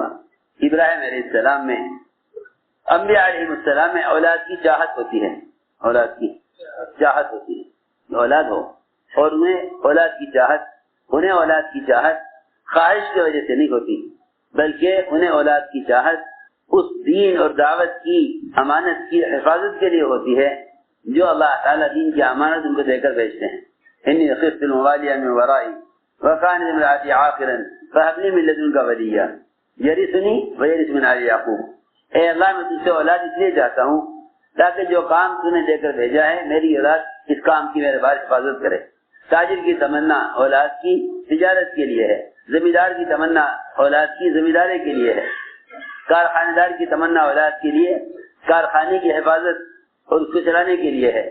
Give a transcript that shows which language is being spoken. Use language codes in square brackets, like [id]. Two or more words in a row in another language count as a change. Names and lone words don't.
[ur] ابراہیم [ar] علیہ السلام [ur] میں، انبیاء [ar] علیہ السلام [ur] میں اولاد کی چاہت ہوتی ہے، اولاد کی چاہت ہوتی ہے، اولاد ہو اور انہیں اولاد کی چاہت خواہش کی وجہ سے نہیں ہوتی، بلکہ انہیں اولاد کی چاہت اس دین اور دعوت کی امانت کی حفاظت کے لیے ہوتی ہے جو اللہ تعالیٰ دین کی امانت ان کو دے کر بھیجتے ہیں۔ [ar] انی خفت الموالیہ من ورائی وکانت امرأتی عاقرا فہب لی من لدنک ولیہ یرثنی ویرث من آل یعقوب۔ [ur] اے اللہ، میں تجھ سے اولاد اس لیے چاہتا ہوں تاکہ جو کام تو نے دے کر بھیجا ہے میری اولاد اس کام کی میرے بعد حفاظت کرے۔ تاجر کی تمنا اولاد کی تجارت کے لیے ہے، زمیندار کی تمنا اولاد کی زمینداری کے لیے ہے، کارخانہ دار کی تمنا اولاد کے لیے کارخانے کی حفاظت اور اس کو چلانے کے لیے ہے۔